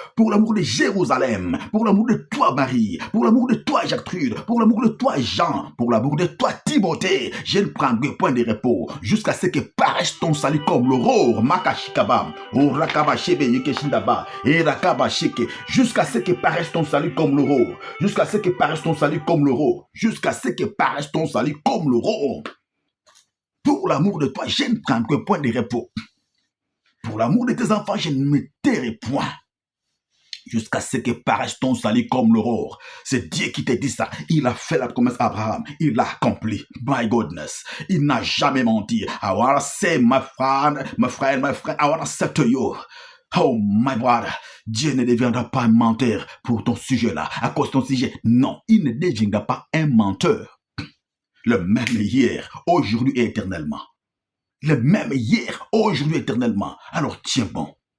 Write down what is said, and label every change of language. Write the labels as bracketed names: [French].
[French] Pour l'amour de Jérusalem, pour l'amour de toi, Marie, pour l'amour de toi, Gertrude, pour l'amour de toi, Jean, pour l'amour de toi, Timothée, je ne prendrai point de repos, jusqu'à ce que paraisse ton salut comme l'aurore, Makashikaba, Orakaba Shebe Yekeshindaba, Erakaba Sheke, jusqu'à ce que paraisse ton salut comme l'aurore, jusqu'à ce que paraisse ton salut comme l'aurore, jusqu'à ce que paraisse ton salut comme l'aurore. Pour l'amour de toi, je ne prendrai point de repos. Pour l'amour de tes enfants, je ne me tairai point. Jusqu'à ce que paraisse ton salut comme l'aurore. C'est Dieu qui t'a dit ça. Il a fait la promesse à Abraham. Il l'a accompli. [English] My goodness. [French] Il n'a jamais menti. [English] I want to say, my friend, I want to say to you. Oh my brother, [French] Dieu ne deviendra pas un menteur pour ton sujet-là. À cause de ton sujet. Non, il ne deviendra pas un menteur. Le même hier, aujourd'hui et éternellement. Le même hier, aujourd'hui et éternellement. Alors tiens bon.